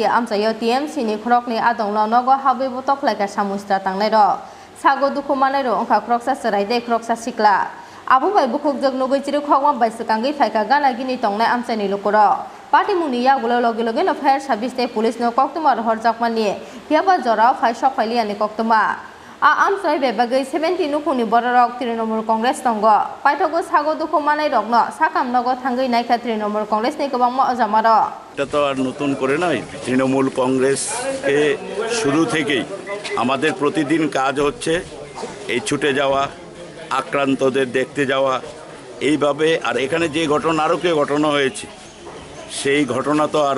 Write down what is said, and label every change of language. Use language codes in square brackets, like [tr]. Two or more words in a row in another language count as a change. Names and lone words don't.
[trp] amsayo TMC ni khrokni adonglo nogo habi botok laika samung sidra tanglai ro sago dokumanai ro ongkha kroksa serai tei kroksa sikla Abu bai bukuk jog nugui chiru khogma bai sekangi phaika gana gini tongnai amchani lokoro party muni yagulo loge loge no [en] fire service [trp] te police no koktuma horjakmani hiaba jora phai sokhaili ani koktuma amsai bebagai 70 nukhuni borok Trinamool Congress tongo paithogo sago dokumanai rokno sakam nogo thangoi naikha Trinamool Congress ni kobangma ojamaro [bn] এটা তো আর নতুন করে নয় তৃণমূল কংগ্রেস কে শুরু থেকেই আমাদের প্রতিদিন কাজ হচ্ছে এই ছুটে যাওয়া আক্রান্তদের দেখতে যাওয়া এইভাবে আর এখানে যে ঘটনা আরও কে ঘটনা হয়েছে সেই ঘটনা তো আর